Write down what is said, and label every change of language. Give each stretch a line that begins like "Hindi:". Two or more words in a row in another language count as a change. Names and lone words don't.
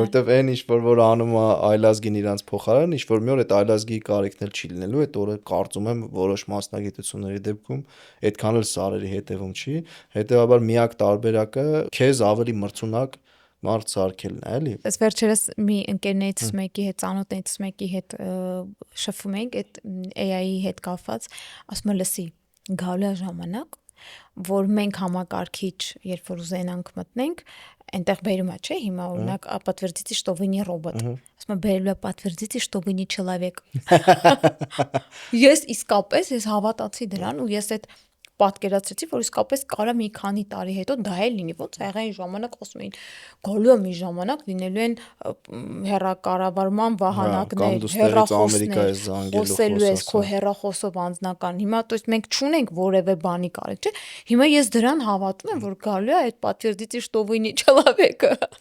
Armenian: որովհետև այն ինչ որ անում է այլազգին իրանց փոխարեն, ինչ որ մի օր այդ այլազգի կարիքն էլ չի լինելու, այդ օրը կարծում եմ որոշ մասնագիտությունների դեպքում այդքան էլ սարերի հետևում չի, հետեւաբար միակ տարբերակը քեզ ավելի մրցունակ մարդ սարքելն է, էլի։ Այս վերջերս մի ընկերներից մեկի հետ, ծանոթներից մեկի հետ շփվում էինք այդ AI-ի հետ կապված, ասում է լսի, գալու է ժամանակ, որ մենք համակարգիչ, երբ որ ուզենանք մտնենք, այնտեղ բերում է, չէ՞, հիմա օրինակ
Russian: подтвердите, что вы не робот։
Armenian: Ասում է բերելու է
Russian: подтвердите, что вы не человек։
Armenian: Ես իսկապես հավատացի դրան ու ես այդ պատկերացրեցի, որ իսկապես կարա մի քանի տարի հետո դա էլ լինի, ոնց եղա այն ժամանակ ասում էին, գալու է մի ժամանակ լինելու են հեռակառավարման վահանակներ, Կամ դու ստեղից Ամերիկա հեռախոսներ, ես զանգելու խոսելու ես քո խոսասը։ հեռախոսով անձնական։ Հիմա
Russian: то есть
Armenian: մենք չունենք որևէ բանի կարիք, չէ։ Հիմա ես դրան հավատում եմ, որ գալու է այդ
Russian: подтвердите, что вы не человек։